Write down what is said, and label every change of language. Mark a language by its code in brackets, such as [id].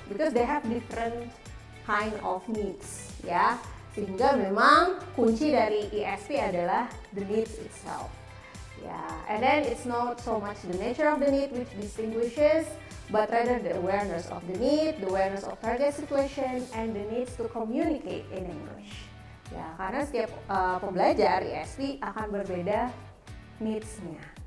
[en] Because they have different kind of needs ya. [id] Sehingga memang kunci dari ESP adalah [en] the needs itself. Ya, and then it's not so much the nature of the need which distinguishes, but rather the awareness of the need, the awareness of target situation, and the needs to communicate in English. [id] Ya, karena setiap pembelajar ISP akan berbeda needs-nya.